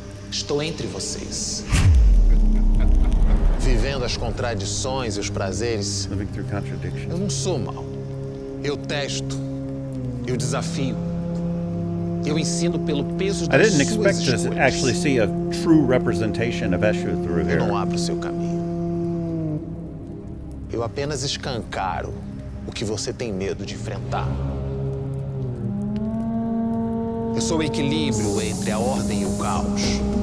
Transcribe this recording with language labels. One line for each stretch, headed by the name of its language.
Portuguese: Estou entre vocês. Vivendo as contradições e os prazeres. Eu não sou mau. Eu testo. Eu desafio. Eu ensino pelo peso das suas escolhas.
English: I didn't expect to actually see a true representation of Eshu through here.
Portuguese: Eu não abro o seu caminho. Eu apenas escancaro o que você tem medo de enfrentar. Eu sou o equilíbrio entre a ordem e o caos.